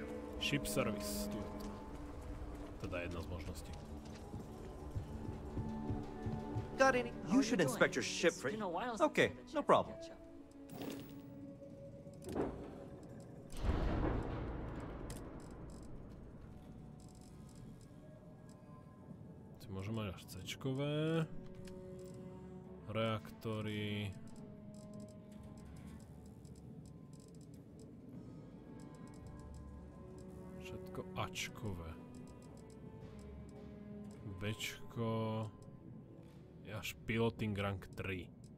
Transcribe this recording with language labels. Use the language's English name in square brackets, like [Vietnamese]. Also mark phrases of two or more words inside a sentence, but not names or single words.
[English] Ship service, [Slovak] tu je to. Teda jedna z možností. [English] You should inspect your ship for... Okay, no problem. [Slovak] Môžem mať až C-čkové. Reaktory. Všetko Ačkové. Bčko je až [English] piloting rank [Slovak] 3.